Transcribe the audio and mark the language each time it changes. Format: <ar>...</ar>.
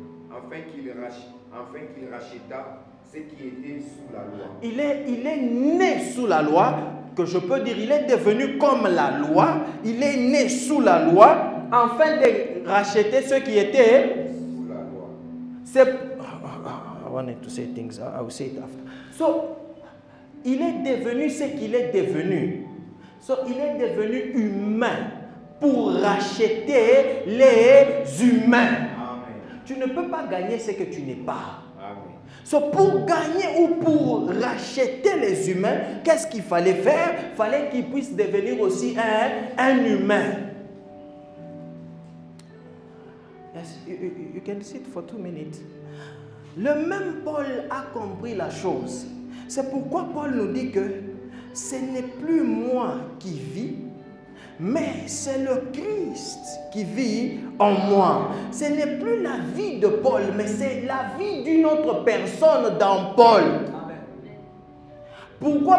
<fr>Afin qu'il racheta ce qui était sous la loi. Il est né sous la loi, que je peux dire, il est devenu comme la loi. Il est né sous la loi, afin de racheter ceux qui étaient sous la loi. C'est...</fr> <en>I wanted to say things, I will say it after.</en> <fr>So, il est devenu ce qu'il est devenu. So, il est devenu humain pour racheter les humains. Amen. Tu ne peux pas gagner ce que tu n'es pas. Amen. So, pour gagner ou pour racheter les humains, qu'est-ce qu'il fallait faire? Il fallait qu'ils puissent devenir aussi un humain.</fr> <en>Yes, you can sit for 2 minutes.</en> <fr>Le même Paul a compris la chose. C'est pourquoi Paul nous dit que ce n'est plus moi qui vis, mais c'est le Christ qui vit en moi. Ce n'est plus la vie de Paul, mais c'est la vie d'une autre personne dans Paul. Pourquoi?</fr>